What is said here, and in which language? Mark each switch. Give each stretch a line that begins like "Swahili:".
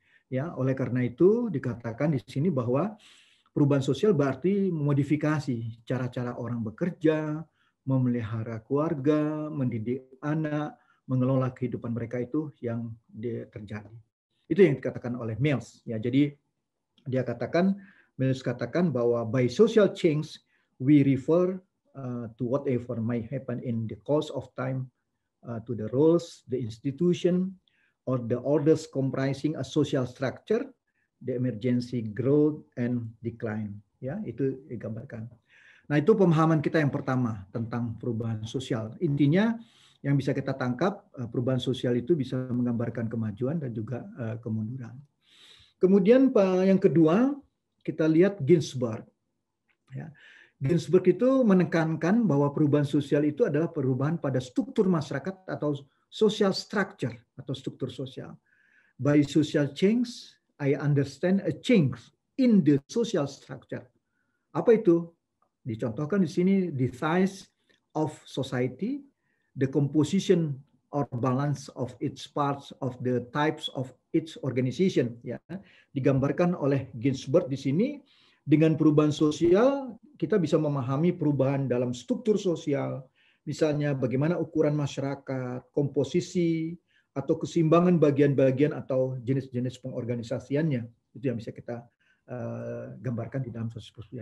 Indonesian: Ya, oleh karena itu dikatakan di sini bahwa perubahan sosial berarti memodifikasi cara-cara orang bekerja, memelihara keluarga, mendidik anak, mengelola kehidupan mereka itu yang terjadi. Itu yang dikatakan oleh Mills. Ya, jadi dia katakan, Mills katakan bahwa
English: by social change we refer to whatever may happen in the course of time to the roles, the institution, or the orders comprising a social structure, the emergency, growth, and decline.
Indonesian: Ya, itu digambarkan. Nah, itu pemahaman kita yang pertama tentang perubahan sosial. Intinya yang bisa kita tangkap, perubahan sosial itu bisa menggambarkan kemajuan dan juga kemunduran. Kemudian yang kedua, kita lihat Ginsberg. Ya. Ginsberg itu menekankan bahwa perubahan sosial itu adalah perubahan pada struktur masyarakat atau social structure atau struktur sosial.
English: By social change, I understand a change in the social structure.
Indonesian: Apa itu? Dicontohkan di sini
English: the size of society, the composition or balance of its parts of the types of its organization.
Indonesian: Ya, digambarkan oleh Ginsberg di sini. Dengan perubahan sosial, kita bisa memahami perubahan dalam struktur sosial, misalnya bagaimana ukuran masyarakat, komposisi, atau keseimbangan bagian-bagian atau jenis-jenis pengorganisasiannya. Itu yang bisa kita gambarkan di dalam sosial sosial.